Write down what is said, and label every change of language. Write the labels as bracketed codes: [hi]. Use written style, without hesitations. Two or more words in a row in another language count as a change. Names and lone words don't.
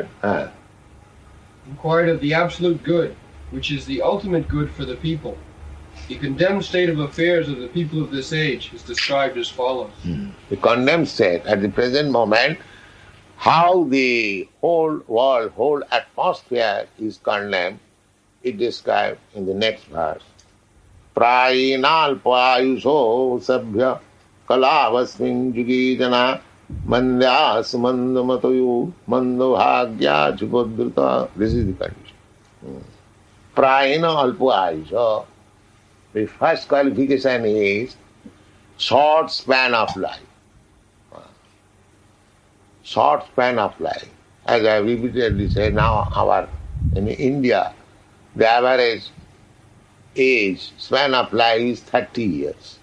[en] of the absolute good, which is the ultimate good for the people. The condemned state of affairs of the people of this age is described as follows. The condemned state at the present moment, how the whole world, whole atmosphere is condemned, is described in the next verse. [sa] Prayinal payusho sabhya kalavasmin jugi jana mandyas mandamatayu mandabhagya chupodrita. [en] This is the condition. [sa] Prayina alpa ayusha. [en] The first qualification is short span of life. Short span of life. As I repeatedly say, now in India, the average age, span of life is 30 years.